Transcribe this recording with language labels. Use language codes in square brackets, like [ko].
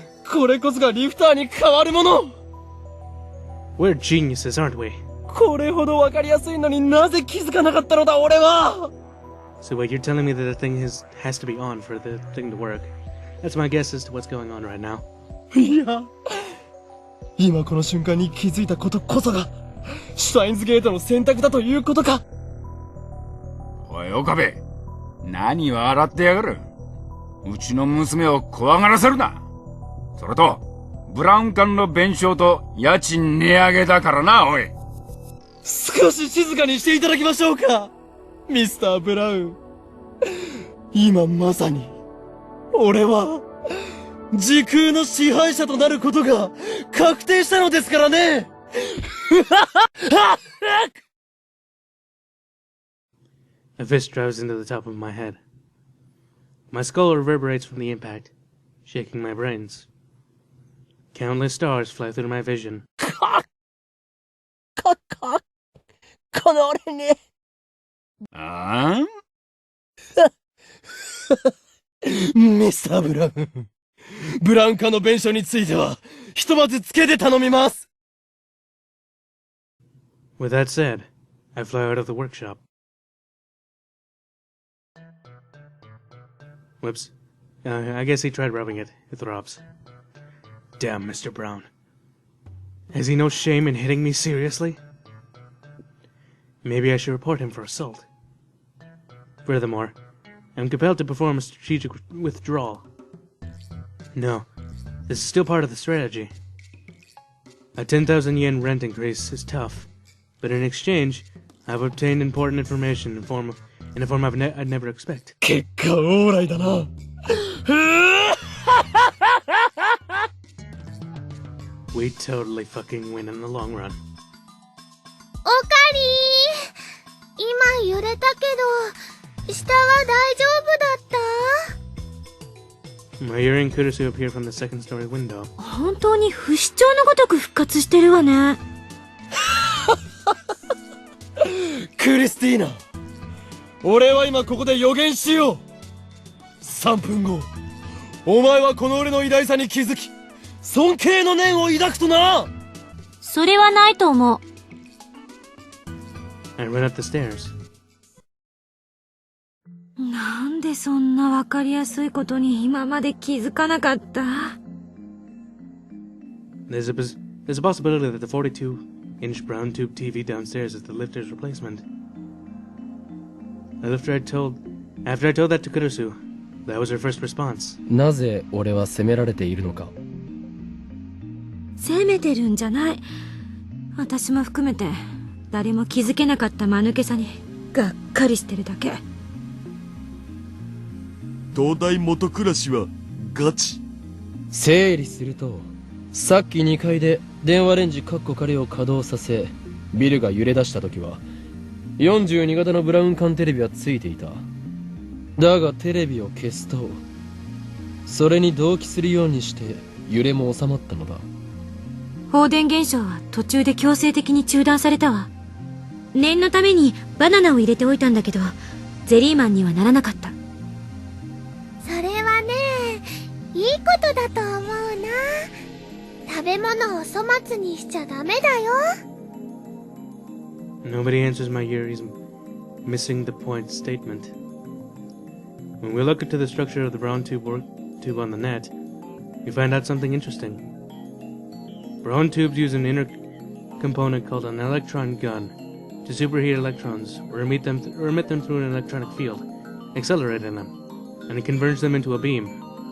[ja] これこそがリフターに変わるもの。 [en] We're geniuses, aren't we? [ja] これほどわかりやすいのになぜ気づかなかったのだ、俺は。 [en] So wait, you're telling me that the thing has to be on for the thing to work. That's my guess as to what's going on right now. [ja] いや、今この瞬間に気づいたことこそが、シュタインズゲートの選択だということか。おい、岡部。何笑ってやがる。うちの娘を怖がらせるな。それと、ブラウン管の弁償と家賃値上げだからな、おい。少し静かにしていただきましょうか。ミスター・ブラウン。今まさに、俺は、時空の支配者となることが確定したのですからね。 [en] A fist drives into the top of my head. My skull reverberates from the impact, shaking my brains. Countless stars fly through my vision. [ja] この俺に。ああミスター・ブラウン。ブラウン化の弁償については、ひとまずつけて頼みます。 [en] With that said, I fly out of the workshop. Whoops. I guess he tried rubbing it. It throbs. Damn, Mr. Brown. Has he no shame in hitting me seriously? Maybe I should report him for assault. Furthermore, I'm compelled to perform a strategic withdrawal. No, this is still part of the strategy. A 10,000 yen rent increase is tough, but in exchange, I've obtained important information in a form I'd never expect. [ja] 結果オーライだな。 [en] We totally fucking win in the long run. [ja] おかりー、今揺れたけど、下は大丈夫だった？ [en] My earring could appear from the second story window. [ja] 本当に不死鳥のごとく復活してるわね。クリスティーナ、俺は今ここで予言しよう。 3分後、お前はこの俺の偉大さに気づき、尊敬の念を抱くとな。それはないと思う。 [en] I run up the stairs. [ja] なんでそんなわかりやすいことに今まで気づかなかった？ [en] There's a possibility that the 42-inch brown tube TV downstairs as the lifter's replacement. After I told that to Kurusu, that was her first response. [ja] なぜ俺は責められているのか。責めてるんじゃない。私も含めて誰も気づけなかった間抜けさにがっかりしてるだけ。東大元暮らしはガチ。整理すると、さっき2階で電話レンジカッコ仮を稼働させ、ビルが揺れ出した時は42型のブラウン管テレビはついていた。だがテレビを消すと、それに同期するようにして揺れも収まったのだ。放電現象は途中で強制的に中断されたわ。念のためにバナナを入れておいたんだけど、ゼリーマンにはならなかった。それはね、いいことだと思うな。食べ物を粗末にしちゃダメだよ。 [en] Nobody answers my Yuri's missing the point statement. When we look into the structure of the brown tube on the net, we find out something interesting. Brown tubes use an inner component called an electron gun to superheat electrons or emit them through an electronic field, accelerating them, and it converts them into a beam.